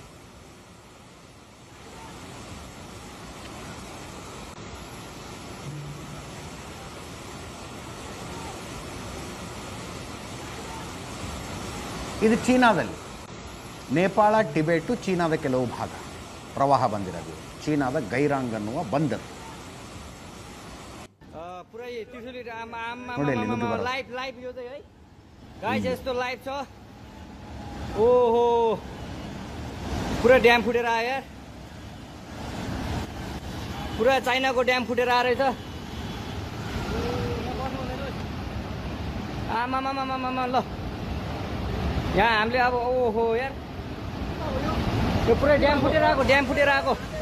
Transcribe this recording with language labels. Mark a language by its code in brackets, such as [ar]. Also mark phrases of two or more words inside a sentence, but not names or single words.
[kn] ಇದು ಚೀನಾದಲ್ಲಿ, ನೇಪಾಳ, ಟಿಬೆಟು, ಚೀನಾದ ಕೆಲವು ಭಾಗ ಪ್ರವಾಹ ಬಂದಿರೋದು. ಚೀನಾದ ಗೈರಾಂಗ್ ಅನ್ನುವ ಬಂದರು ನೋಡಿ, [ne] ओहो पुरा ड्याम फुटेर आयो यार, पुरा चाइनाको ड्याम फुटेर आएर रहेछ। आमामामामामा ल, यहाँ हामीले अब ओहो यार, यो पुरै ड्याम फुटेर आएको, ड्याम फुटेर आएको।